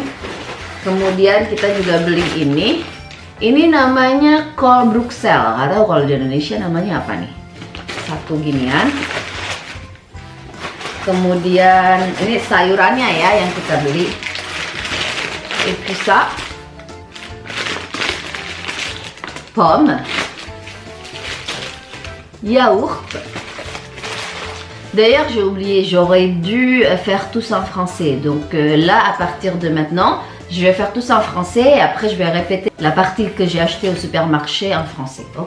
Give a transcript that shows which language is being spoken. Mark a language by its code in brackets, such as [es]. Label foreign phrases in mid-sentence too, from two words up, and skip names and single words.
[id] Kemudian kita juga beli ini. Ini namanya kol Bruxelles. Nggak tahu kalau di Indonesia namanya apa nih. Satu ginian. Kemudian ini sayurannya ya yang kita beli. Episa, [fr] pomme, yaourt. D'ailleurs j'ai oublié, j'aurais dû faire tout ça en français. Donc là à partir de maintenant je vais faire tout ça en français et après je vais répéter la partie que j'ai achetée au supermarché en français, ok?